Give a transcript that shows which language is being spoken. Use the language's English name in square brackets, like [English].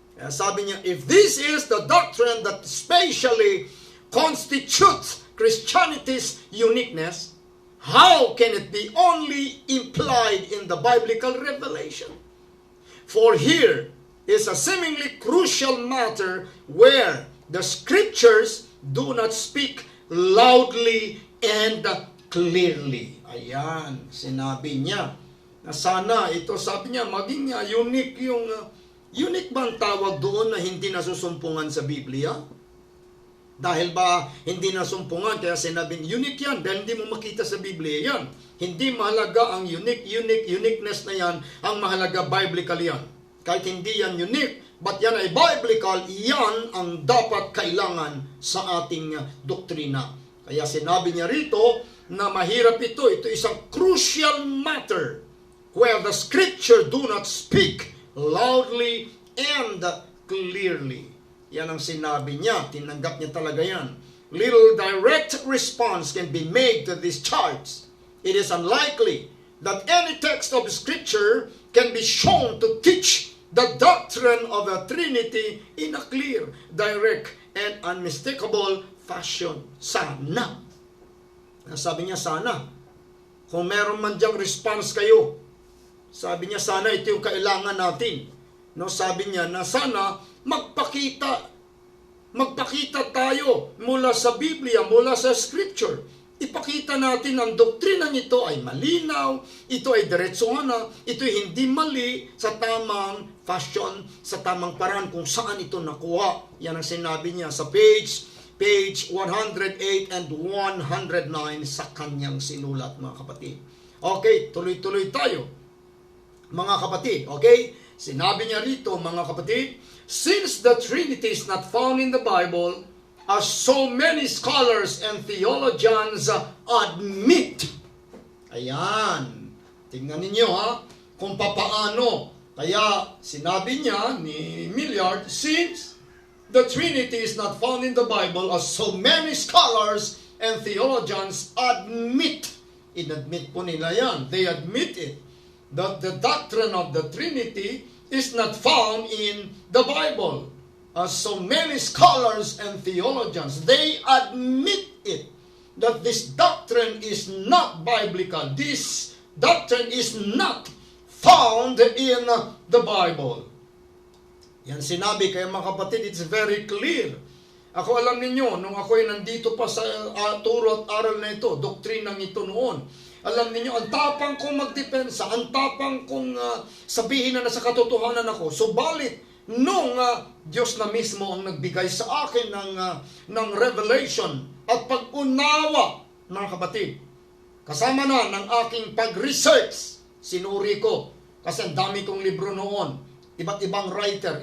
[Filipino] Sabi niya, [English] if this is the doctrine that spatially constitutes Christianity's uniqueness, how can it be only implied in the biblical revelation? For here is a seemingly crucial matter where the scriptures do not speak loudly and clearly. [Filipino] Ayan, sinabi niya na sana ito, sabi niya, maging unique yung unique ba ang tawag doon na hindi nasusumpungan sa Biblia? Dahil ba hindi nasumpungan, kaya sinabing unique yan, dahil hindi mo makita sa Biblia yan. Hindi mahalaga ang uniqueness na yan, ang mahalaga biblical yan. Kahit hindi yan unique, but yan ay biblical, yan ang dapat kailangan sa ating doktrina. Kaya sinabi niya rito na mahirap ito isang [English] crucial matter where the scripture do not speak loudly and clearly. [Filipino] Yan ang sinabi niya, tinanggap niya talaga yan. [English] Little direct response can be made to this charge. It is unlikely that any text of Scripture can be shown to teach the doctrine of the Trinity in a clear, direct, and unmistakable fashion. [Filipino] Sana. Sabi niya, sana. Kung meron man diyang response kayo, sabi niya, sana ito yung kailangan natin. No, sabi niya na sana magpakita tayo mula sa Biblia, mula sa Scripture. Ipakita natin ang doktrina nito ay malinaw, ito ay diretsuhan na, ito ay hindi mali sa tamang fashion, sa tamang paraan kung saan ito nakuha. Yan ang sinabi niya sa page 108 and 109 sa kanyang sinulat, mga kapatid. Okay, tuloy-tuloy tayo, mga kapatid. Okay, sinabi niya rito, mga kapatid, [English] since the Trinity is not found in the Bible, as so many scholars and theologians admit. [Filipino] Ayan. Tingnan ninyo kung papaano. Kaya sinabi niya ni Millard, [English] since the Trinity is not found in the Bible, as so many scholars and theologians admit. [Filipino] Inadmit po nila yan. [English] They admit it. that the doctrine of the Trinity is not found in the Bible. As so many scholars and theologians, they admit it, that this doctrine is not biblical. This doctrine is not found in the Bible. [Filipino] Yan sinabi, kaya mga kapatid, [English] it's very clear. [Filipino] Ako, alam ninyo, nung ako'y nandito pa sa turo at aral na ito, doktrinang ito noon, alam ninyo, ang tapang kong magdepensa, ang tapang kong sabihin na nasa katotohanan ako. Subalit, nung Diyos na mismo ang nagbigay sa akin ng revelation at pag-unawa, mga kapatid, kasama na ng aking pag-research, sinuri ko, kasi ang dami kong libro noon, iba't ibang writer.